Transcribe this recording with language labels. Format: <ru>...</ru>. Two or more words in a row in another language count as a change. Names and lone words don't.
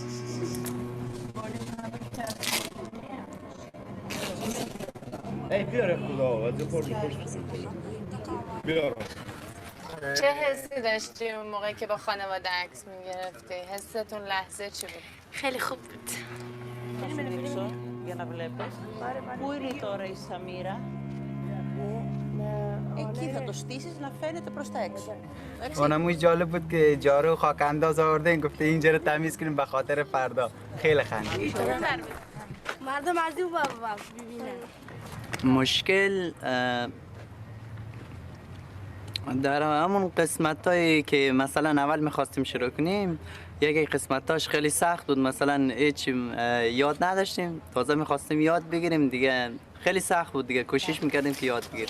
<fa>ای بیاره خدا از خورد بیاره. چه حسی داشتی اون موقع که با خانواده عکس میگرفتی؟ حستون لحظه چی بود؟ خیلی خوب بود.</fa> <el>Πού είναι τώρα η Σαμίρα? Εκεί θα το στήσεις να φαίνεται προς τα έξω.</el> <fa>اونم جالب بود که جارو خاک انداز آوردن گفته اینجا رو تمیز کنیم به خاطر فردا. خیلی خندید. مردم از اون ببینن. مشکل در همون قسمتایی که مثلا اول میخواستیم شروع کنیم یکی قسمتاش خیلی سخت بود، مثلا هیچ یاد نداشتیم، تازه میخواستیم یاد بگیریم دیگه، خیلی سخت بود دیگه، کوشش میکردیم که یاد بگیریم.</fa>